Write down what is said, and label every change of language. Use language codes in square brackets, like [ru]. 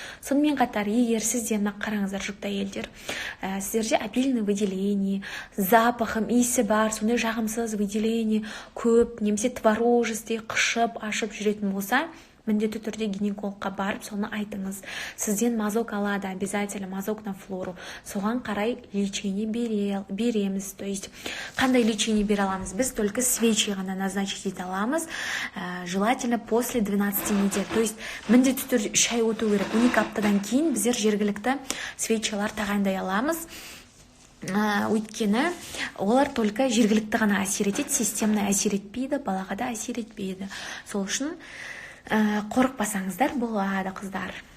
[kk] Сонымен қатар, егер сіздер қараңыздар жүкті әйелдер, сіздерде [ru] обильный выделение, [kk] запахым, иісі бар, сондай жағымсыз выделение көп, немесе [ru] творожистый, [kk] қышып, ашып жүретін болса, міндетті түрде гинекологқа барып, соны айтыңыз. Сізден мазок алады, [ru] обязательно мазок на флору. [kk] Соған қарай лечение береміз. [ru] То есть, [kk] қандай лечение бере аламыз? Біз [ru] только свечи [kk] ғана назначить ете аламыз. [ru] Желательно после 12 недель. [kk] То есть, міндетті түрде 3 ай өту керек. 12 аптадан кейін біздер жергілікті свечалар тағайындай аламыз. Өйткені олар [ru] только [kk] жергілікті ғана әсер етеді, [ru] системный [kk] әсер етпейді, балаға да әсер етпейді. Сол үшін қорықпасаңыздар болады, қыздар.